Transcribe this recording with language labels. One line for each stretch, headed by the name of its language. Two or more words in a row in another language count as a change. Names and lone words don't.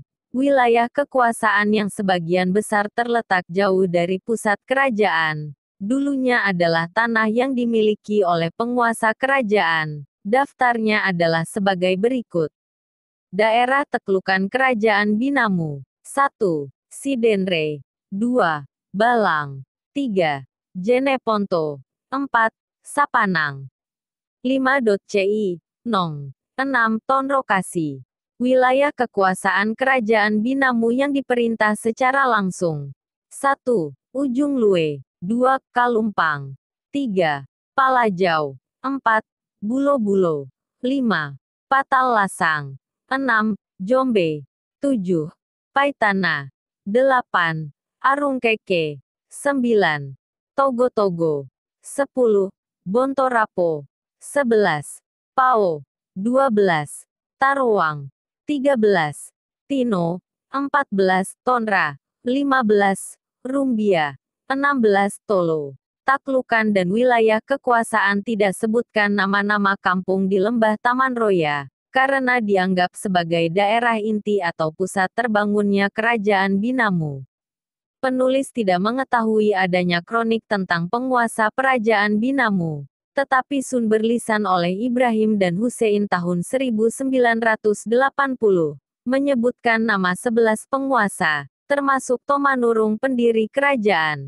Indonesian: Wilayah kekuasaan yang sebagian besar terletak jauh dari pusat kerajaan, dulunya adalah tanah yang dimiliki oleh penguasa kerajaan. Daftarnya adalah sebagai berikut. Daerah taklukan Kerajaan Binamu. 1. Sidenre. 2. Balang. 3. Jeneponto. 4. Sapanang. 5.ci. Nong. 6. Tonrokasi. Wilayah kekuasaan Kerajaan Binamu yang diperintah secara langsung. 1. Ujung Lue. 2. Kalumpang. 3. Palajau. 4. Bulo-Bulo. 5. Patal Lasang. 6. Jombe. 7. Paitana. 8. Arungkeke. 9. Togo-Togo. 10. Bontorapo. 11. Pao. 12. Taruang. 13. Tino. 14. Tonra. 15. Rumbia. 16. Tolo. Taklukan dan wilayah kekuasaan tidak sebutkan nama-nama kampung di lembah Taman Roya, karena dianggap sebagai daerah inti atau pusat terbangunnya Kerajaan Binamu. Penulis tidak mengetahui adanya kronik tentang penguasa Kerajaan Binamu, tetapi sumber lisan oleh Ibrahim dan Hussein tahun 1980 menyebutkan nama 11 penguasa, termasuk Tomanurung pendiri kerajaan.